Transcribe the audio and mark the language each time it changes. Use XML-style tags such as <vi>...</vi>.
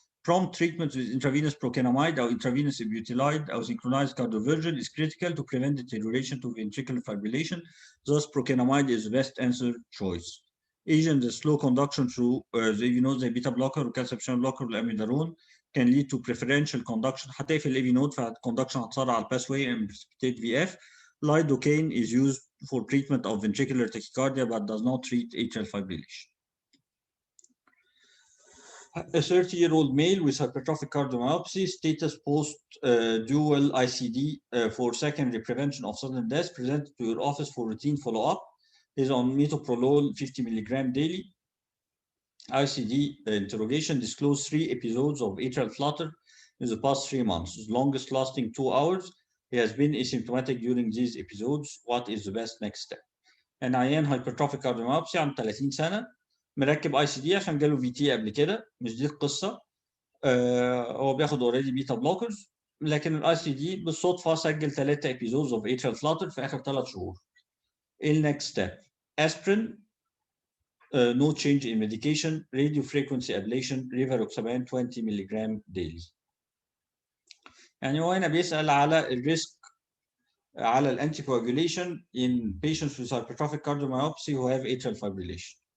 <en>Prompt treatment with intravenous procainamide or intravenous ibutylide or synchronized cardioversion is critical to prevent deterioration to ventricular fibrillation. Thus, procainamide is the best answer choice. Agent, the slow conduction through the beta blocker or calcium channel blocker والاميدارون can lead to preferential conduction.</en> <ar>هتقفل الاي في نود فالconduction هتسرع على الباثواي</ar> <en>and precipitate VF. Lidocaine is used for treatment of ventricular tachycardia but does not treat atrial fibrillation. A 30-year-old male with hypertrophic cardiomyopathy, status post dual ICD for secondary prevention of sudden death, presented to your office for routine follow-up. Is on metoprolol 50 milligram daily. ICD interrogation disclosed 3 episodes of atrial flutter in the past 3 months, longest lasting 2 hours. He has been asymptomatic during these episodes. What is the best next step?</en> <ar>And عيان hypertrophic cardiomyopathy عن 30 سنة مركب اي سي دي عشان جاله في تي قبل كده، مش دي القصة. هو بياخد اوريدي بيتا بلوكرز، لكن الاي سي دي بالصدفة سجل</ar> <en>3 episodes of atrial flutter</en> <ar>في آخر 3 شهور. ايه النكست ستيب؟ اسبرين،</ar> <en>no change in medication, radio frequency ablation, rivaroxaban 20 ملغ daily.</en> <ar>يعني هو هنا بيسأل على الريسك على الانتي</ar> <en>coagulation in patients with hypertrophic cardiomyopathy who have atrial fibrillation.</en>